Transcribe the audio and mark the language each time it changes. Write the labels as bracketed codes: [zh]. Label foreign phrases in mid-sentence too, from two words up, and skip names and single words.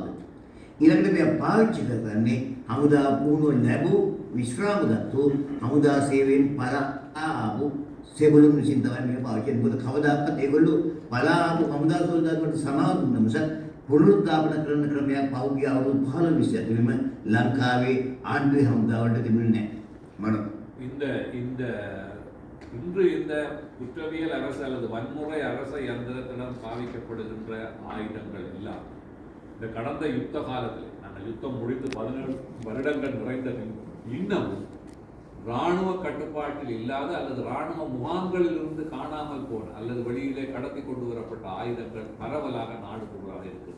[si] ඊළඟට මේ පාවිච්චි කරන්නේ හමුදා පුහුණුව ලැබූ විශ්‍රාමගත්තු හමුදා සේවයෙන් පලා ආපු සෙබළුන් විසින් තමයි මේක පාවිච්චි කරන්නේ. මොකද කවදාකවත් ඒගොල්ලෝ පලා ආපු හමුදා සොල්දාදුන්ට සමාව දුන්න මිසක් පුනරුත්ථාපන කරන ක්‍රමයක් පහුගිය අවුරුදු 15 20 ඇතුළෙම ලංකාවේ ආණ්ඩුවේ හමුදාවලට තිබුණේ නැහැ. [ta] இன்று இந்த குற்றவியல் அரசு அல்லது வன்முறை அரச இயந்திரத்திடம் பாவிக்கப்படுகின்ற ஆயுதங்கள் எல்லாம் இந்த கடந்த யுத்த காலத்தில், நாங்கள் யுத்தம் முடித்து 17 வருடங்கள் நிறைந்த இன்னமும் இராணுவ கட்டுப்பாட்டில் இல்லாத அல்லது இராணுவ முகாம்களில் இருந்து காணாமல் போன அல்லது வெளியிலே கடத்தி கொண்டு வரப்பட்ட ஆயுதங்கள் பரவலாக நாடு பூராக இருக்கிறது.